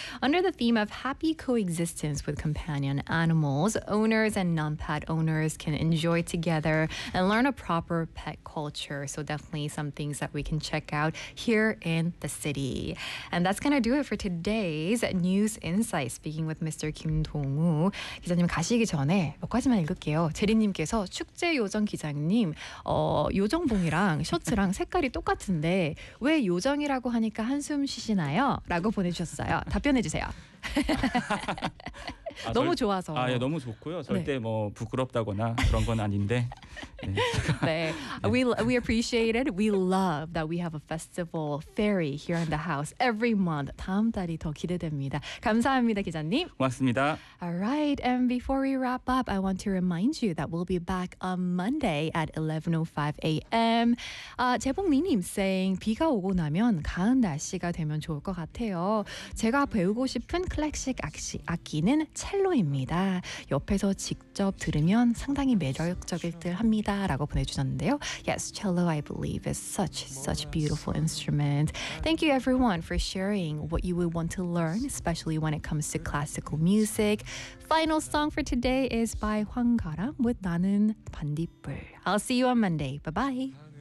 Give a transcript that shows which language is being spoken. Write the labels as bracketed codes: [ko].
[en] Under the theme of happy coexistence with companion animals, owners and non-pet owners can enjoy together and learn a proper pet culture. So definitely some things that we can check out here in the city. And that's going to do it for today. Today's News Insight, speaking with Mr. Kim Dong-woo. [ko] 기자님 가시기 전에 몇 가지만 읽을게요. 제리님께서 축제 요정 기장님 요정봉이랑 셔츠랑 색깔이 똑같은데 왜 요정이라고 하니까 한숨 쉬시나요? 라고 보내주셨어요. 답변해주세요. 너무 좋아서. 아, 예, 너무 좋고요. 절대 네. 뭐 부끄럽다거나 그런 건 아닌데. 네. 네. [en] We appreciate it. We love that we have a festival fairy here in the house every month. [ko] 다음 달이 더 기대됩니다. 감사합니다, 기자님. 고맙습니다. [en] All right. And before we wrap up, I want to remind you that we'll be back on Monday at 11:05 a.m. [ko] 재봉리님 [en] saying [ko] 비가 오고 나면 가을 날씨가 되면 좋을 것 같아요. 제가 배우고 싶은 클래식 악기는 첼로입니다. 옆에서 직접 들으면 상당히 매력적일 듯 합니다. 라고 보내주셨는데요. [en] Yes, cello I believe is such beautiful instrument. Thank you everyone for sharing what you would want to learn, especially when it comes to classical music. Final song for today is by 황가람 with 나는 반딧불. I'll see you on Monday. Bye-bye.